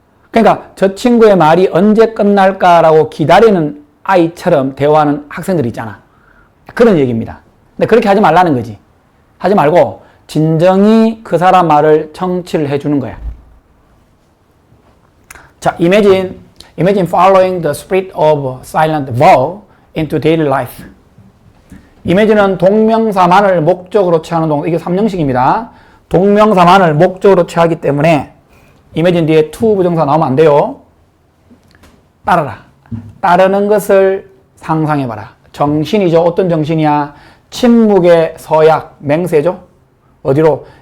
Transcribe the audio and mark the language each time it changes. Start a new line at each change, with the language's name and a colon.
Korean: 그러니까 저 친구의 말이 언제 끝날까라고 기다리는 아이처럼 대화하는 학생들이 있잖아. 그런 얘기입니다. 근데 그렇게 하지 말라는 거지. 하지 말고 진정히 그 사람 말을 청취를 해주는 거야. 자, imagine
English: Imagine following the spirit of silent vow into daily life.
Korean: Imagine은 동명사만을 목적으로 취하는 동사. 이게 3형식입니다. 동명사만을 목적으로 취하기 때문에 imagine 뒤에 to 부정사 나오면 안 돼요. 따르라. 따르는 것을 상상해봐라. 정신이죠. 어떤 정신이야? 침묵의 서약, 맹세죠. 어디로?